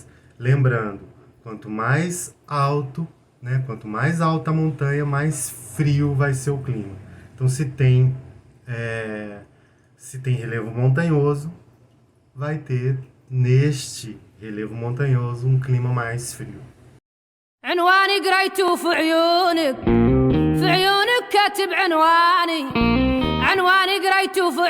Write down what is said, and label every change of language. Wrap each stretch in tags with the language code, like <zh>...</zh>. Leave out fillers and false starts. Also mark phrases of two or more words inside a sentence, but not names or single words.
<pt>Lembrando, quanto mais alto, né? Quanto mais alta a montanha, mais frio vai ser o clima. Então, se tem relevo montanhoso, vai ter neste relevo montanhoso um clima mais frio.</pt> <ar>عنواني قريته في عيونك كاتب عنواني قريته في</ar>